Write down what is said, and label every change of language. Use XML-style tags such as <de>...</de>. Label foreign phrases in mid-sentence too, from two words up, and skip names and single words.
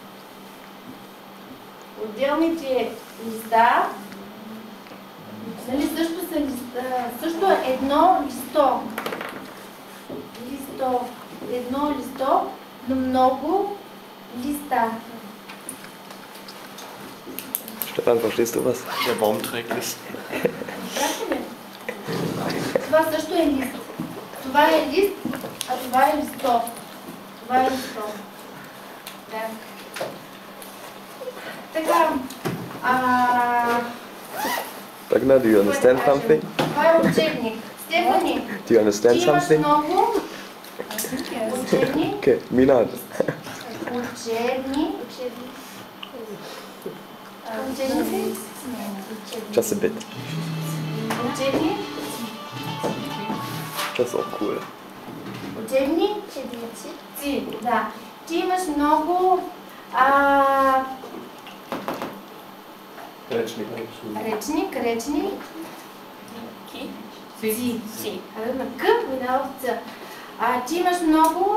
<bg>Отделните листа, нали, също едно листо. Едно листо, но много листа.</bg> <de>Stefan, verstehst du was? Der Baum trägt List.</de> <bg>Това също е лист. Това е лист, а това е листо. Това е листо. Да. Така.</bg> <en>Ragnar, do you understand something?</en> <bg>Това е учебник. Стефани,</bg> <en>Do you understand</en> <bg>ти имаш</bg> <en>something?</en> <bg>много учебни.</bg> <en>Okay, Mina.</en> <bg>Учебни.</bg> <en>Just a bit.</en> <bg>Учебни.</bg> <de>Das ist auch cool.</de> <bg>Учебни. Ти, да. Ти имаш много Rečnik. речник. Си. На К минава в Ц. Ти имаш много.</bg>